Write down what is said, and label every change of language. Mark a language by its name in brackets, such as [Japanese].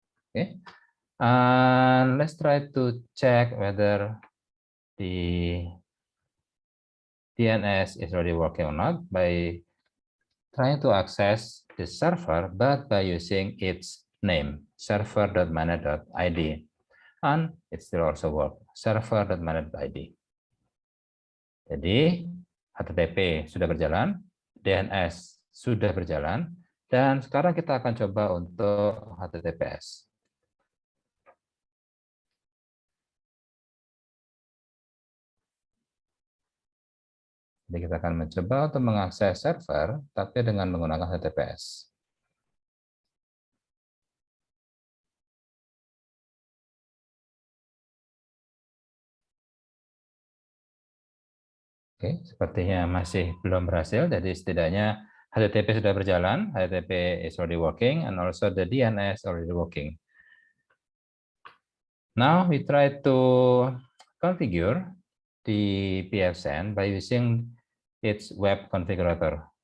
[English] Okay. And let's try to check whether the DNS is already working or not by trying to access the server, but by using its name, server.mana.id. And it still also work, server.mana.id. [Indonesian] Jadi HTTP sudah berjalan, DNS sudah berjalan, dan sekarang kita akan coba untuk HTTPS. Jadi kita akan mencoba untuk mengakses server, tapi dengan menggunakan HTTPS. Oke, sepertinya masih belum berhasil. Jadi setidaknya HTTP sudah berjalan, [English] HTTP is already working, and also the DNS already working. Now we try to configure the PFSense by using its web configurator.